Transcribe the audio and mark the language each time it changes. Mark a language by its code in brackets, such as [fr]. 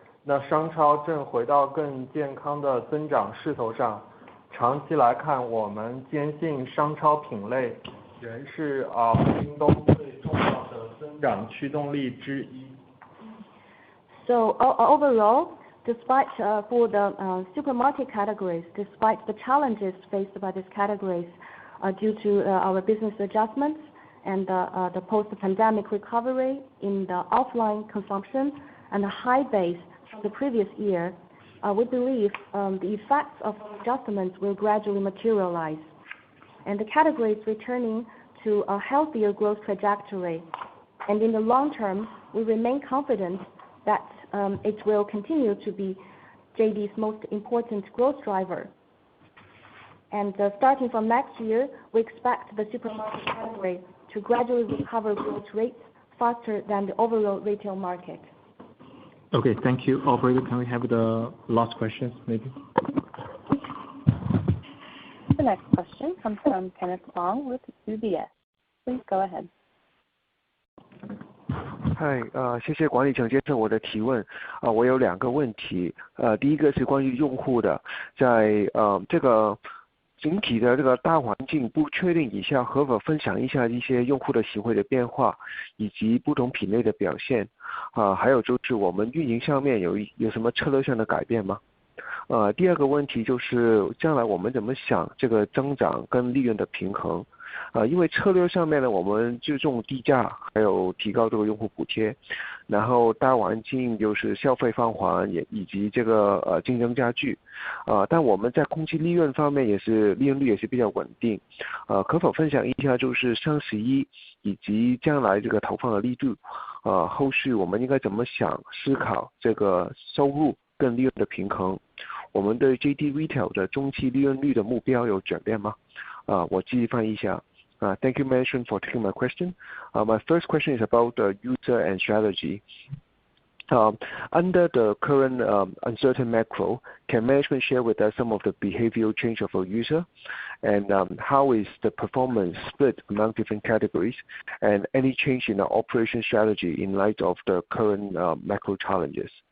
[zh] 那商超正回到更健康的增长势头上。长期来看，我们坚信商超品类仍是京东最重要的增长驱动力之一。 [en] So overall, despite for the supermarket categories, despite the challenges faced by these categories due to our business adjustments and the post-pandemic recovery in the offline consumption and the high base from the previous year, we believe the effects of adjustments will gradually materialize, and the categories returning to a healthier growth trajectory. And in the long term, we remain confident that it will continue to be JD's most important growth driver. And starting from next year, we expect the supermarket category to gradually recover growth rates faster than the overall retail market. Okay, thank you. Operator, can we have the last questions, maybe? The next question comes from Kenneth Fong with UBS. Please go ahead. [zh] 嗨，谢谢管理层接受我的提问。我有2个问题。第一个是关于用户的，在这个整体的这个大环境不确定以下，可否分享一下一些用户的行为的变化，以及不同品类的表现？还有就是我们运营上面有什么策略上的改变吗第二个问题就是将来我们怎么想这个增长跟利润的平衡？因为策略上面呢，我们注重低价，还有提高这个用户补贴，然后大环境就是消费放缓，以及这个竞争加剧，但我们在控制利润方面利润率也是比较稳定，可否分享一下就是双11以及将来这个投放的力度，后续我们应该怎么思考这个收入跟利润的平衡？我们对 JD Retail 的中期利润率的目标有转变吗？我继续翻译一下。 [en] Thank you, management, for taking my question. My first question is about the user and strategy. Under the current uncertain macro, can management share with us some of the behavioral change of our user, and how is the performance split among different categories, and any change in our operation strategy in light of the current macro challenges?